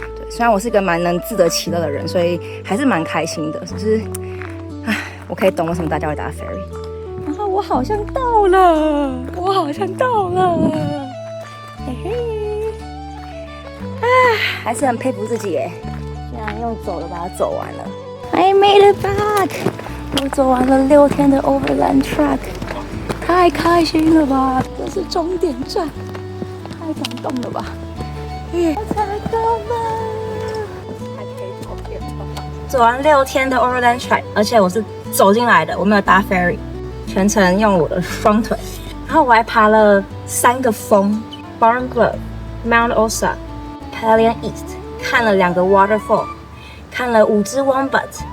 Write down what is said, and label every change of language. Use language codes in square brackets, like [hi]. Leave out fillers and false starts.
[zh] 对，雖然我是一個蠻能自得其樂的人，所以還是蠻開心的。就是我可以懂為什麼大家會搭 ferry。然後我好像到了，嘿嘿。還是很佩服自己耶，竟然用走的把它走完了。 [en] I made it back， [zh] 我走完了6天的 Overland Track， 太開心了吧！這是終點站，太感動了吧！我成功了，還可以照片嗎？走完6天的 Overland Track， 而且我是走進來的，我沒有搭 ferry， 全程用我的雙腿，然後我還爬了3個峰 ，Barn Grove、Mount Osa。Pelion East 看了2個 waterfall， 看了5隻 wombat，